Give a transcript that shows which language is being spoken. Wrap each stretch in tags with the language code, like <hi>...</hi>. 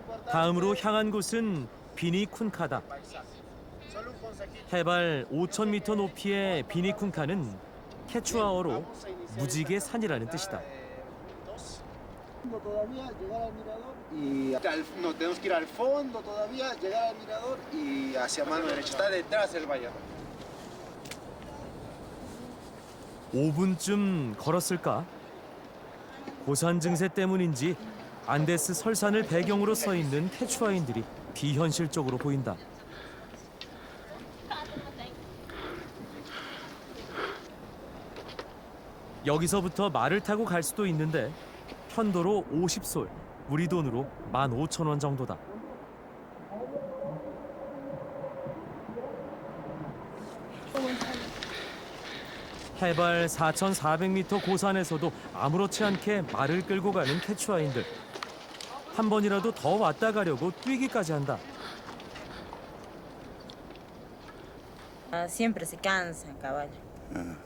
<ko>다음으로 향한 곳은 비니쿤카다. 해발 5,000m 높이의 비니쿤카는 케추아어로 무지개 산이라는 뜻이다.</ko> <es>Y nos tenemos que ir al fondo todavía, llegar al mirador y hacia mano derecha. Está detrás del vallador.</es> <ko>5분쯤 걸었을까? 고산 증세 때문인지 안데스 설산을 배경으로 서 있는 케추아인들이 비현실적으로 보인다. 여기서부터 말을 타고 갈 수도 있는데 편도로 50솔, 우리 돈으로 15,000원 정도다. 해발 4,400m 고산에서도 아무렇지 않게 말을 끌고 가는 케추아인들. 한 번이라도 더 왔다 가려고 뛰기까지 한다.</ko> <es>Siempre se cansa en caballo.</es>